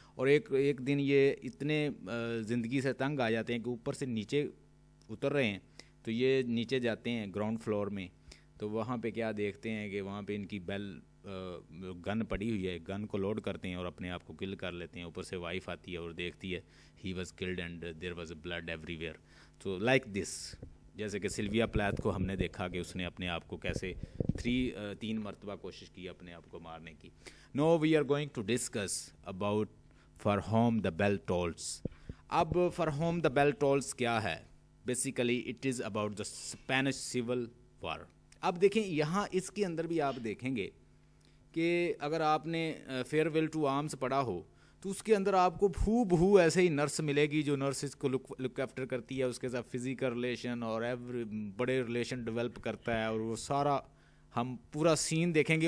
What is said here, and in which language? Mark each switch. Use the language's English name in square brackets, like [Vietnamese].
[Urdu] اور ایک دن یہ اتنے زندگی سے تنگ آ جاتے ہیں کہ اوپر سے نیچے اتر رہے ہیں, تو یہ نیچے جاتے ہیں گراؤنڈ فلور میں, تو وہاں پہ کیا دیکھتے ہیں کہ وہاں پہ ان کی گن پڑی ہوئی ہے, گن کو لوڈ کرتے ہیں اور اپنے آپ کو کل کر لیتے ہیں. اوپر سے وائف آتی ہے اور دیکھتی ہے [English] He was killed and there was a blood everywhere. [Urdu] تو [English] like this, [Urdu] جیسے کہ سلویا پلیتھ کو ہم نے دیکھا کہ اس نے اپنے آپ کو کیسے 3 مرتبہ کوشش کی اپنے آپ کو مارنے کی. [English] Now we are going to discuss about For Whom the Bell Tolls. اب For Whom the Bell Tolls [Urdu] کیا ہے, [English] Basically it is about the Spanish Civil War. [Urdu] اب دیکھیں یہاں اس کے اندر بھی آپ دیکھیں گے کہ اگر آپ نے فیئر ویل ٹو آرمز پڑھا ہو تو اس کے اندر آپ کو بہو ایسے ہی نرس ملے گی جو نرس اس کو لک آفٹر کرتی ہے, اس کے ساتھ فزیکل ریلیشن اور بڑے ریلیشن ڈیولپ کرتا ہے, اور وہ سارا ہم پورا سین دیکھیں گے.